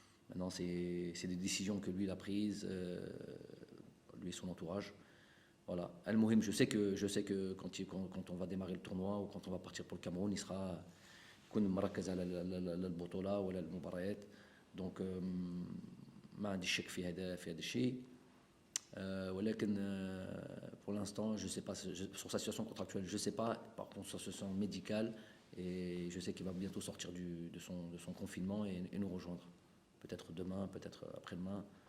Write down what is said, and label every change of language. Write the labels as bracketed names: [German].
[French] Maintenant, c'est des décisions que lui il a prises, lui et son entourage. Voilà. Al-Mohim, je sais que quand on va démarrer le tournoi ou quand on va partir pour le Cameroun, il sera [Arabic] يكون مركز على البطولة ولا المباريات. [French] Donc [Arabic] ما عندي شك في هذا الشيء. ولكن [French] pour l'instant, je sais pas sur sa situation contractuelle, je sais pas. Par contre, sur sa situation médicale, et je sais qu'il va bientôt sortir de son confinement et nous rejoindre. Peut-être demain, peut-être après-demain.